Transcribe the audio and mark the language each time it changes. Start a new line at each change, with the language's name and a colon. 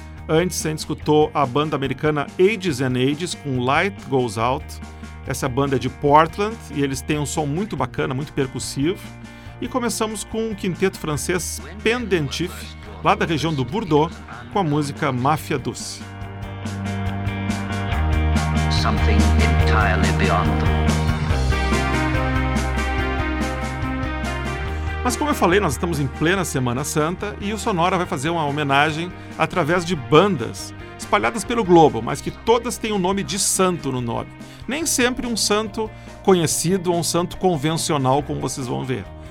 Portuguese: Antes, a gente escutou a banda americana Ages and Ages com Light Goes Out. Essa banda é de Portland e eles têm um som muito bacana, muito percussivo. E começamos com o quinteto francês Pendentif, lá da região do Bordeaux, com a música Mafia Douce.
English: Something entirely beyond them.
Portuguese: Mas como eu falei, nós estamos em plena Semana Santa e o Sonora vai fazer uma homenagem através de bandas, espalhadas pelo globo, mas que todas têm o nome de santo no nome. Nem sempre um santo conhecido ou um santo convencional, como vocês vão ver.